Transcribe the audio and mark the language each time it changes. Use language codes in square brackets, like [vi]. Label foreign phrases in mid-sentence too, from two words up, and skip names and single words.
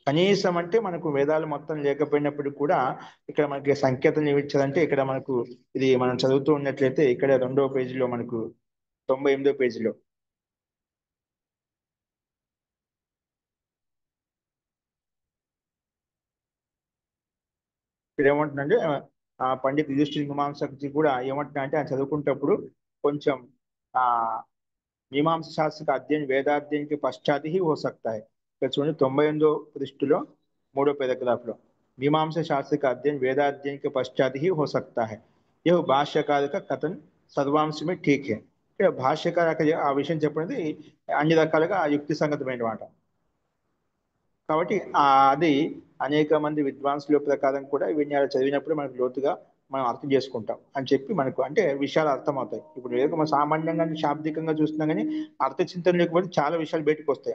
[te] కనీసం అంటే మనకు వేదాలు మొత్తం లేకపోయినప్పుడు కూడా ఇక్కడ మనకి సంకేతం ఏమిచ్చారంటే ఇక్కడ మనకు ఇది మనం చదువుతూ ఉన్నట్లయితే ఇక్కడ 2వ పేజీలో మనకు 98వ పేజీలో ఇక్కడ ఏమంటుందంటే పండిత్ యుధిష్ఠిర్ మీమాంసకి కూడా ఏమంటున్నా అంటే ఆయన చదువుకుంటప్పుడు కొంచెం ఆ [hi] मीमांसा शास्त्र का अध्ययन वेदाध्ययन के पश्चात ही हो सकता है [te] ఇక్కడ చూడండి 98వ పృష్ఠలో 3వ पैराग्राफ లో [hi] मीमांसा शास्त्र का अध्ययन वेदाध्ययन के पश्चात ही हो सकता है यह भाष्यकार का कथन सर्वांश में ठीक है [te] ఇక్కడ భాష్యకార ఆ విషయం చెప్పినది అన్ని రకాలుగా యుక్తి సంగతమైన మాట కాబట్టి అది అనేక మంది విద్వాంసుల ప్రకారం కూడా ఇవన్నీ అలా చదివినప్పుడు మనకు లోతుగా మనం అర్థం చేసుకుంటాం అని చెప్పి మనకు అంటే విషయాలు అర్థమవుతాయి. ఇప్పుడు ఏదో మనం సామాన్యంగా శాబ్దికంగా చూస్తున్నాం కానీ అర్థ చింతన లేకపోతే చాలా విషయాలు బయటకు వస్తాయి.